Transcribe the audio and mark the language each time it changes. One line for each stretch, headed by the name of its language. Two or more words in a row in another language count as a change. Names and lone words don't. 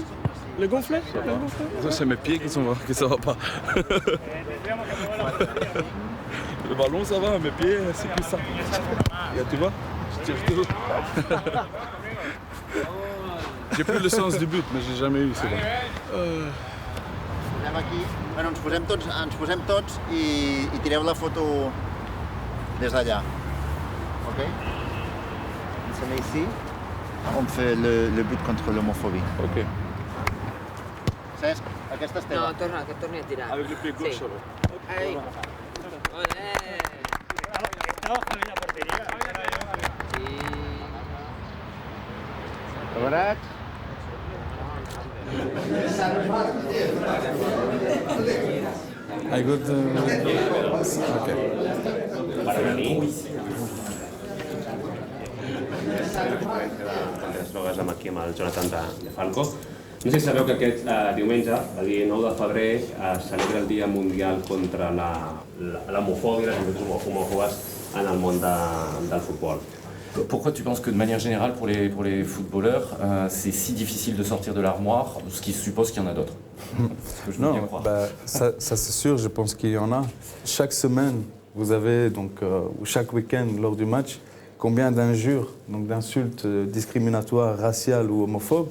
French: Le gonflé? Ça, c'est mes pieds qui ça va pas. Le ballon, ça va, mes pieds, c'est plus ça. Et, tu vois, je tire tout. J'ai plus le sens du but, mais j'ai jamais eu, c'est bon.
Catalan: Anem aquí, bueno, ens posem tots i tireu la foto des d'allà. Ok?
French: On se met ici, on fait le but contre l'homophobie. Ok.
Catalan: Cesc, aquesta és teva. No, torna, que torni a tirar.
French: Avec le pied gauche,
Catalan: Sí.
French: ça va.
Spanish: Ahí. Olé.
Catalan: Preparats?
English: I got Ok.
Catalan: Les drogues aquí amb el Jonathan de Falco. No sé si sabeu que aquest diumenge, el dia 9 de febrer, es celebra el Dia Mundial contra l'homofòbia i les actituds homòfobes en el món del futbol.
French: Pourquoi tu penses que de manière générale pour les footballeurs, c'est si difficile de sortir de l'armoire, ce qui suppose qu'il y en a d'autres? Non, ça c'est sûr, je pense qu'il y en a. Chaque semaine, vous avez, donc, ou chaque week-end lors du match, combien d'injures, donc d'insultes discriminatoires, raciales ou homophobes.